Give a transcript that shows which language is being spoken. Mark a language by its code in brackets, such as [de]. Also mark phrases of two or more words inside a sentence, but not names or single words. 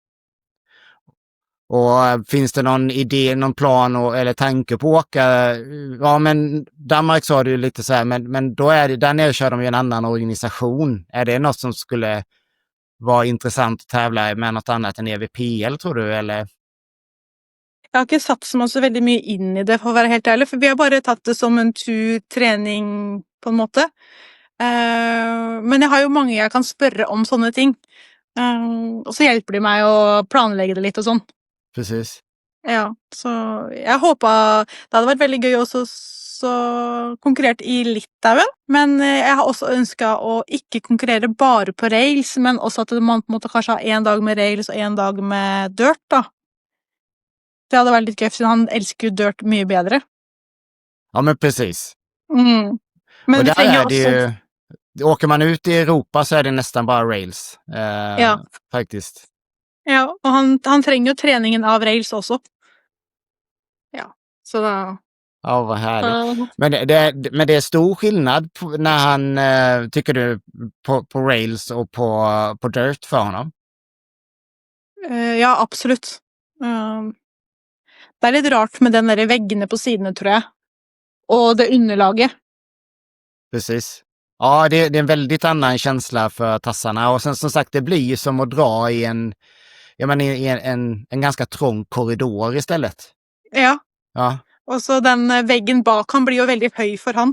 [sv] Och finns det någon idé, någon plan eller tanke på att åka? Ja, men Danmark sa du lite så här, men då är det, där nere kör de ju en annan organisation. Är det något som skulle vara intressant att tävla med något annat än EVPL, tror du, eller? [no] Jeg har ikke satt meg så veldig mye inn i det, for å være helt ærlig, for vi har bare tatt det som en trening på en måte. Men jeg har jo mange jeg kan spørre om sånne ting. Og så hjelper de meg å planlegge det litt og sånn. [sv] Precis. [no] Ja, så jeg håpa det hadde vært veldig gøy også så konkurrert i Litauen, men jeg har også ønska å ikke konkurrere bare på rails, men også at man på en måte kanskje har en dag med rails og en dag med dirt, da. [sv] Det hade varit lite gøy, för han älskar ju dirt mycket bättre. Ja, men precis. Men och vi där [no] trenger [sv] är det ju, åker man ut i Europa så är det nästan bara rails. Ja. Faktiskt. [no] Ja, och han trenger jo treningen av rails også. Ja, så da... [sv] Ja, vad härligt. Men det är stor skillnad när han, tycker du, på rails och på dirt för honom? [no] Ja, absolutt. Det er litt rart med den der veggene på sidene, tror jag. [sv] Och det underlaget. Precis. Ja, det är en väldigt annan känsla för tassarna. Och sen som sagt, det blir ju som att dra i en ganska trång korridor istället. Ja. Ja. Och så den väggen bak han blir ju väldigt hög för han.